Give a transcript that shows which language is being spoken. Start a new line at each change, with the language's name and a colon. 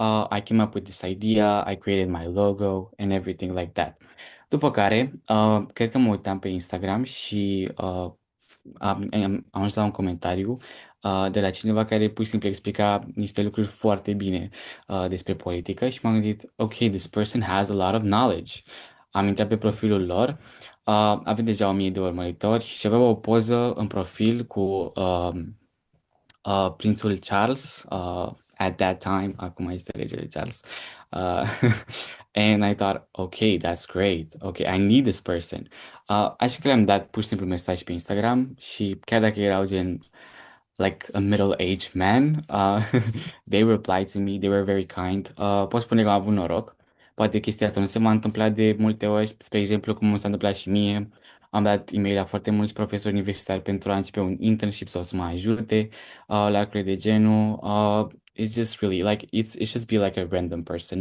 English: I came up with this idea, I created my logo and everything like that.
Romanian: După care, cred că mă uitam pe Instagram și am ajuns la un comentariu de la cineva care pur și simplu explica niște lucruri foarte bine despre politică și m-am gândit, ok,
English: this person has a lot of knowledge.
Romanian: Am intrat pe profilul lor, avea deja 1000 de urmăritori și avea o poză în profil cu prințul Charles,
English: at that time,
Romanian: acum este regele Charles.
English: Uh, and I thought, okay, that's great. Okay, I need this person.
Romanian: Așa că le-am dat pur și simplu mesaj pe Instagram și chiar dacă erau gen
English: like a middle-aged man, they replied to me, they were very kind.
Romanian: Pot spune că am avut noroc. Poate chestia asta nu se m-a întâmplat de multe ori, spre exemplu, cum s-a întâmplat și mie. Am dat e-mail la foarte mulți profesori universitari pentru a începe un internship sau să mă ajute la lucruri de genul.
English: It's just really like it's just be like a random person.